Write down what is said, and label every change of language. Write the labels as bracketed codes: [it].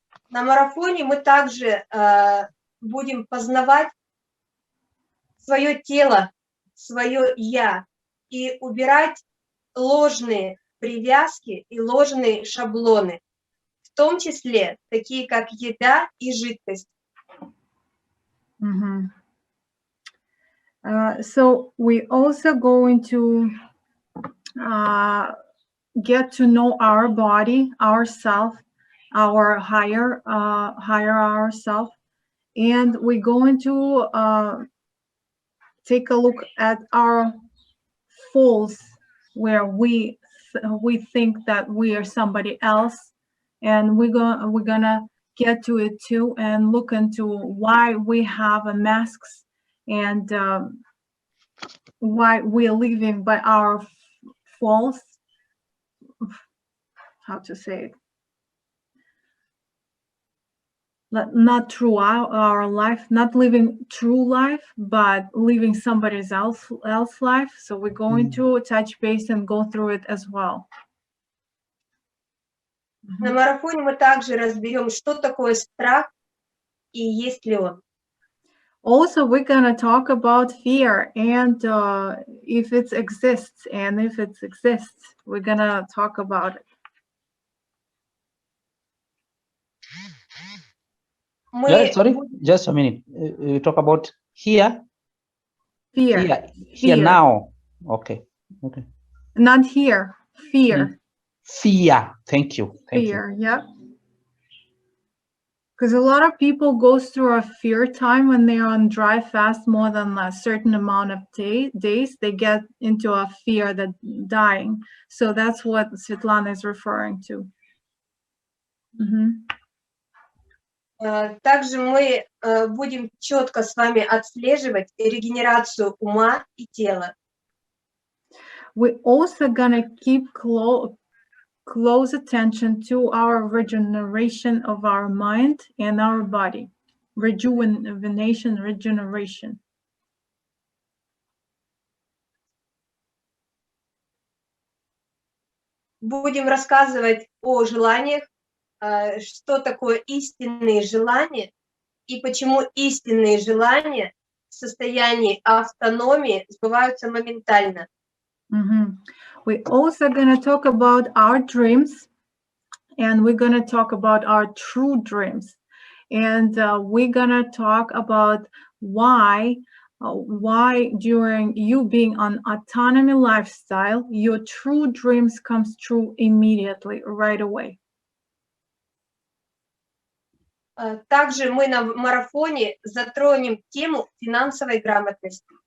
[ru] На марафоне мы также будем познавать свое тело, свое «я» и убирать ложные привязки и ложные шаблоны, в том числе такие как еда и жидкость. [en] So we also going to get to know our body, ourself, our higher ourself, and we're going to take a look at our faults where we think that we are somebody else, and we're gonna get to it too and look into why we have masks and why we're living by our faults. How to say it? Not through our life, not living true life, but living somebody else's life. So we're going to touch base and go through it as well. На марафоне мы также разберем, что такое страх и есть ли он. Also, we're going to talk about fear and if it exists, and if it exists, we're going to talk about it. Sorry, just a minute. You talk about here? Fear. Here now. Okay. Not here. Fear. Fear. Thank you. Fear, yeah. Because a lot of people go through a fear time when they're on dry fast more than a certain amount of days. They get into a fear that dying. So that's what Svetlana is referring to. [ru] Также мы будем четко с вами отслеживать регенерацию ума и тела. [en] We're also gonna keep close attention to our regeneration of our mind and our body. Regeneration. [ru] Будем рассказывать о желаниях, что такое истинные желания и почему истинные желания в состоянии автономии сбываются моментально. [en] We're also going to talk about our dreams, and we're going to talk about our true dreams, and we're going to talk about why during you being on autonomy lifestyle, your true dreams comes true immediately, right away. [ru] Также мы на марафоне затронем тему финансовой грамотности.